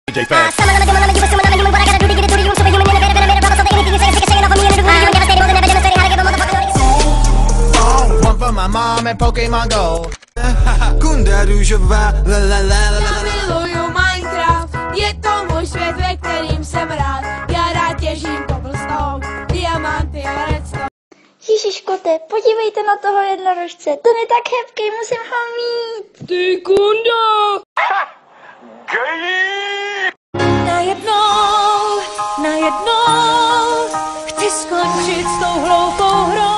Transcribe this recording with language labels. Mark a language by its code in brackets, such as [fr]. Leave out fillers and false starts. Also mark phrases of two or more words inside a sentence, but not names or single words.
[en] DJ Fat. One for my mom and Pokemon Go. [cs] Kunda růžová, la la la la la. Miluju Minecraft, je to můj svět, ve kterým jsem rád. Já rád těžím cobblestone, diamanty a redstone. Ježiškote, podívejte na toho jednorožce, ten je tak hebký, musím ho mít. Ty kundo! Najednou, chci skončit s tou hloupou hrou.